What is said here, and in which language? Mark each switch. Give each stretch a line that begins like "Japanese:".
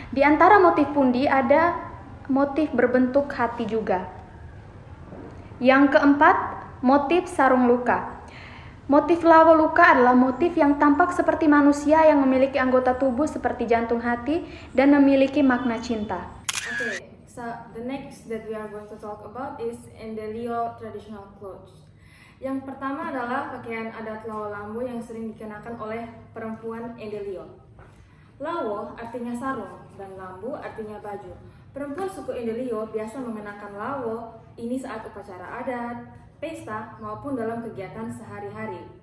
Indonesian: Di antara motif pundi ada motif berbentuk hati juga. Yang keempat, motif sarung luka. Motif lawo luka adalah motif yang tampak seperti manusia yang memiliki anggota tubuh seperti jantung hati dan memiliki makna cinta.
English: Okay, so the next that we are going to talk about is Endelio traditional clothes.
Indonesian: Yang pertama adalah pakaian adat Lawo Lambo yang sering dikenakan oleh perempuan Endelio. Lawo artinya sarung dan lambu artinya baju. Perempuan suku Endelio biasa mengenakan lawo ini saat upacara adat, pesta, maupun dalam kegiatan sehari-hari.